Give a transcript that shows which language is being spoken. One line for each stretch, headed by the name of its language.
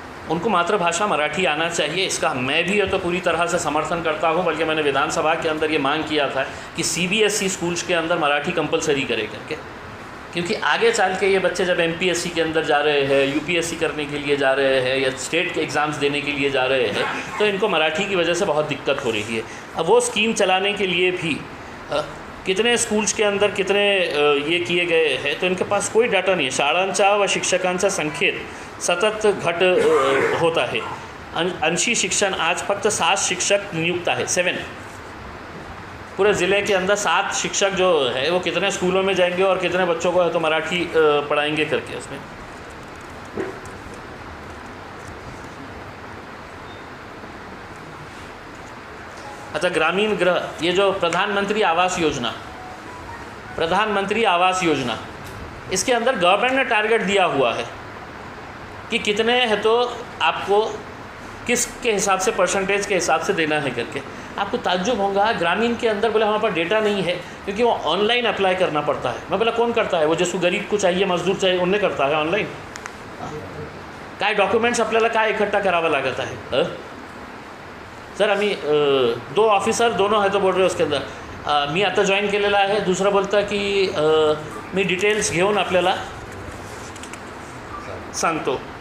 Hindi: उनको मातृभाषा मराठी आना चाहिए। इसका मैं भी तो पूरी तरह से समर्थन करता हूँ, बल्कि मैंने विधानसभा के अंदर ये मांग किया था कि CBSE स्कूल्स के अंदर मराठी कंपलसरी करे करके, क्योंकि आगे चल के ये बच्चे जब MPSC के अंदर जा रहे हैं, UPSC करने के लिए जा रहे हैं या स्टेट के एग्ज़ाम्स देने के लिए जा रहे हैं, तो इनको मराठी की वजह से बहुत दिक्कत हो रही है। अब वो स्कीम चलाने के लिए भी कितने स्कूल्स के अंदर कितने ये किए गए हैं, तो इनके पास कोई डाटा नहीं आहे।
Marathi: शाळांच्या व शिक्षकांच्या संख्येत सतत घट होत आहे। 80 शिक्षण आज फक्त 7 शिक्षक नियुक्त आहे,
Hindi: 7 पूरे ज़िले के अंदर 7 शिक्षक जो है वो कितने स्कूलों में जाएंगे और कितने बच्चों को है तो मराठी पढ़ाएंगे करके उसमें। अच्छा, ग्रामीण गृह, ये जो प्रधानमंत्री आवास योजना, इसके अंदर गवर्नमेंट ने टारगेट दिया हुआ है कि कितने है तो आपको किसके हिसाब से, परसेंटेज के हिसाब से देना है करके। आपको ताज्जुब होगा, ग्रामीण के अंदर बोले हमारे पास डेटा नहीं है, क्योंकि वो ऑनलाइन अप्लाई करना पड़ता है। मैं बोला कौन करता है? वो जिसको गरीब को चाहिए, मजदूर चाहिए, उन्हें करता है ऑनलाइन।
Marathi: काय डॉक्युमेंट्स आपल्याला काय इकट्ठा करावा लागत आहे? सर आम्ही 2 ऑफिसर
Hindi: दोनों है तो बोल रहे उसके अंदर
Marathi: मी आता जॉईन केलेला आहे, दुसरा बोलता की मी डिटेल्स घेऊन आपल्याला सांगतो।